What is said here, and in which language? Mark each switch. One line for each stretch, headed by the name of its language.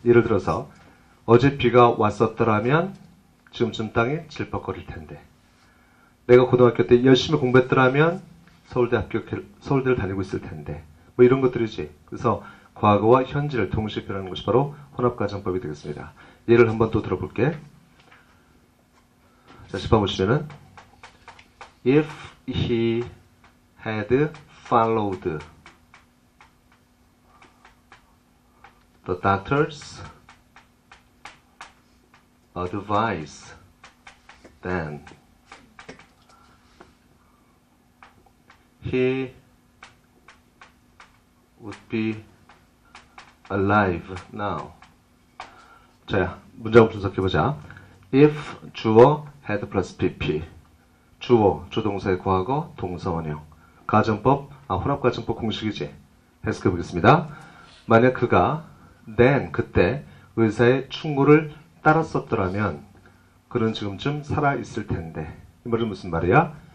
Korean: 예를 들어서 어제 비가 왔었더라면 지금쯤 땅이 질퍽거릴 텐데, 내가 고등학교 때 열심히 공부했더라면 서울대를 다니고 있을 텐데, 뭐 이런 것들이지. 그래서 과거와 현재를 동시에 표현하는 것이 바로 혼합가정법이 되겠습니다. 예를 한번 또 들어볼게. 자, 10번 보시면은
English: if he had followed the doctor's advice, then he would be alive now.
Korean: 자, 문장을 분석해보자. if 주어 had plus pp 주어, 주동사의 과거, 동사 원형 가정법, 혼합가정법 공식이지. 해석해 보겠습니다. 만약 그가 then, 그때 의사의 충고를 따랐었더라면 그는 지금쯤 살아있을 텐데. 이 말은 무슨 말이야?